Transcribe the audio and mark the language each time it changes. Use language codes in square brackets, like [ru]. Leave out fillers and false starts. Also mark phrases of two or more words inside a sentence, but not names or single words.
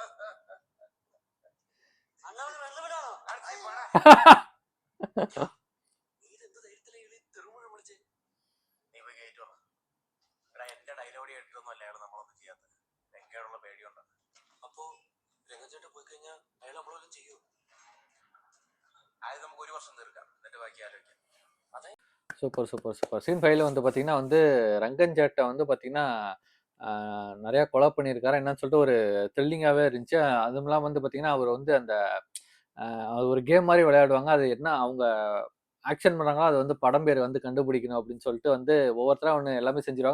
[ml] അങ്ങനെ വെല്ലുവിടാണോ നീരെന്ത് ധൈര്യത്തിലെ തെറുമുഴ വിളിച്ച് നീ പോയി കയറ്റോ. എടാ എന്റെ ഡയലോഗ് കേട്ടിട്ടൊന്നും അല്ല അയാൾ നമ്മളൊന്നും ചെയ്യാത്തത്. രംഗയോടുള്ള പേടിയുണ്ട്. അപ്പോ രംഗച്ചേട്ടൻ പോയി കഴിഞ്ഞാൽ അയാൾ നമ്മളെല്ലാം ചെയ്യൂ. ആദ്യം നമുക്ക് 1 വർഷം തീർക്കാം, എന്നിട്ട് ബാക്കി ആലോചിക്കാം. [en] super super super scene [ta] 5ல வந்து பார்த்தீங்கன்னா வந்து ரங்கன் சேட்டை வந்து பார்த்தீங்கன்னா நிறையா கொலை பண்ணியிருக்காரு என்னன்னு சொல்லிட்டு ஒரு த்ரில்லிங்காகவே இருந்துச்சு. அதுவும் இல்லாமல் வந்து பார்த்தீங்கன்னா அவர் வந்து அந்த அது ஒரு கேம் மாதிரி விளையாடுவாங்க. அது என்ன அவங்க ஆக்ஷன் பண்றாங்களோ அது வந்து படம் பேர் வந்து கண்டுபிடிக்கணும் அப்படின்னு சொல்லிட்டு வந்து ஒவ்வொருத்தரா ஒன்று எல்லாமே செஞ்சிருவாங்க.